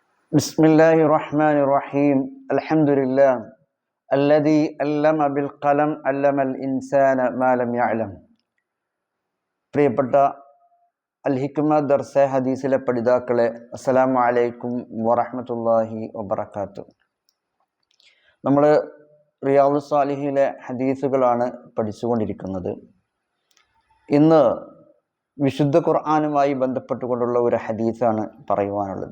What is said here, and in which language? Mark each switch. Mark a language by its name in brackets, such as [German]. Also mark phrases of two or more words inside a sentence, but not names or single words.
[Arabic] بسم الله الرحمن الرحيم الحمد لله الذي علم بالقلم علم الإنسان ما لم يعلم. [Malayalam] പ്രിയപ്പെട്ട അൽ ഹിക്മ ദർസെ ഹദീസിലെ പഠിതാക്കളെ, [Arabic] السلام عليكم ورحمة الله وبركاته. [Malayalam] നമ്മൾ റിയാദുസ് സാലിഹിലെ ഹദീസുകളാണ് പഠിച്ചുകൊണ്ടിരിക്കുന്നത്. ഇന്ന് വിശുദ്ധ ഖുർആനുമായി ബന്ധപ്പെട്ടുകൊണ്ടുള്ള ഒരു ഹദീസാണ് പറയുവാനുള്ളത്.